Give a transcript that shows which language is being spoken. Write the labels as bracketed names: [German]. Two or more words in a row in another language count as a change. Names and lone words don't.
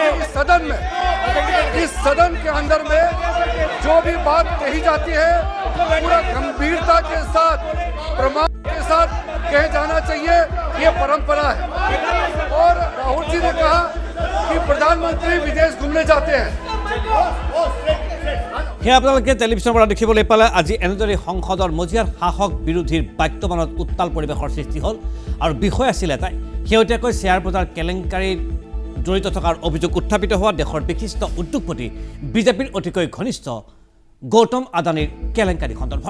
[Hindi] इस सदन के अंदर में जो भी बात कही जाती है पूरा गंभीरता के साथ, प्रमाण के साथ कहे जाना चाहिए, ये परंपरा है। और राहुल जी ने कहा कि प्रधानमंत्री विदेश घूमने जाते हैं। [Assamese] সেয়া আপোনালোকে টেলিভিশ্যনৰ পৰা দেখিবলৈ পালে। আজি এনেদৰে সংসদৰ মজিয়াৰ শাসক বিৰোধীৰ বাক্যমানত উত্তাল পৰিৱেশৰ সৃষ্টি হ'ল। আৰু বিষয় আছিল এটাই, শেহতীয়াকৈ শ্বেয়াৰ বজাৰ কেলেংকাৰীত জড়িত থকাৰ অভিযোগ উত্থাপিত হোৱা দেশৰ বিশিষ্ট উদ্যোগপতি বিজেপিৰ অতিকৈ ঘনিষ্ঠ গৌতম আদানীৰ কেলেংকাৰী সন্দৰ্ভত।